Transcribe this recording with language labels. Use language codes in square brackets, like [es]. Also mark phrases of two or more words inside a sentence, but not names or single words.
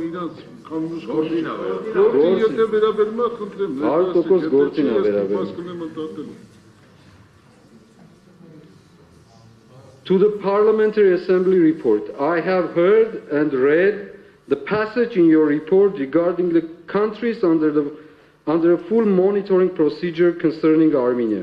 [hy] իրանց կանոնուս գործին է վերաբերում։ Եթե վերաբերում է, խնդրեմ, [en] 100% [hy] գործին է վերաբերում։ [en] To the Parliamentary Assembly report, I have heard and read the passage in your report regarding the countries under a full monitoring procedure concerning Armenia.